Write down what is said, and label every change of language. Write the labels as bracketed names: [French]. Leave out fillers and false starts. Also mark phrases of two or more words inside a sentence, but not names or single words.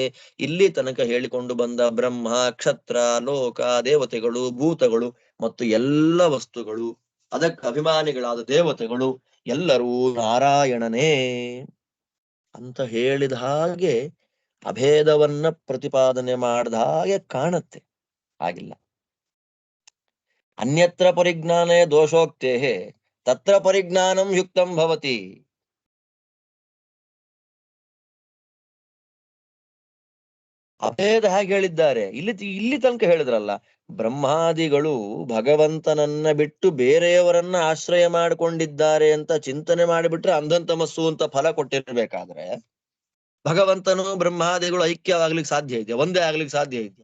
[Kannada] ಇಲ್ಲಿ ತನಕ ಹೇಳಿಕೊಂಡು ಬಂದ ಬ್ರಹ್ಮ, ಕ್ಷತ್ರ, ಲೋಕ, ದೇವತೆಗಳು, ಭೂತಗಳು ಮತ್ತು ಎಲ್ಲ ವಸ್ತುಗಳು, ಅದಕ್ಕೆ ಅಭಿಮಾನಿಗಳಾದ ದೇವತೆಗಳು ಎಲ್ಲರೂ ನಾರಾಯಣನೇ ಅಂತ ಹೇಳಿದ ಹಾಗೆ ಅಭೇದವನ್ನ ಪ್ರತಿಪಾದನೆ ಮಾಡಿದ ಹಾಗೆ ಕಾಣುತ್ತೆ. ಆಗಿಲ್ಲ. [Sanskrit] ಅನ್ಯತ್ರ ಪರಿಜ್ಞಾನೇ ದೋಷೋಕ್ತೇ ತತ್ರ ಪರಿಜ್ಞಾನಂ ಯುಕ್ತಂ ಭವತಿ. [Kannada] ಅಭೇದ ಹಾಗೆ ಹೇಳಿದ್ದಾರೆ. ಇಲ್ಲಿ ತನಕ ಹೇಳಿದ್ರಲ್ಲ, ಬ್ರಹ್ಮಾದಿಗಳು ಭಗವಂತನನ್ನ ಬಿಟ್ಟು ಬೇರೆಯವರನ್ನ ಆಶ್ರಯ ಮಾಡಿಕೊಂಡಿದ್ದಾರೆ ಅಂತ ಚಿಂತನೆ ಮಾಡಿಬಿಟ್ರೆ ಅಂಧಂತಮಸ್ಸು ಅಂತ ಫಲ ಕೊಟ್ಟಿರ್ಬೇಕಾದ್ರೆ ಭಗವಂತನು ಬ್ರಹ್ಮಾದಿಗಳು ಐಕ್ಯವಾಗ್ಲಿಕ್ಕೆ ಸಾಧ್ಯ ಇದೆ, ಒಂದೇ ಆಗ್ಲಿಕ್ಕೆ ಸಾಧ್ಯ ಇದೆ.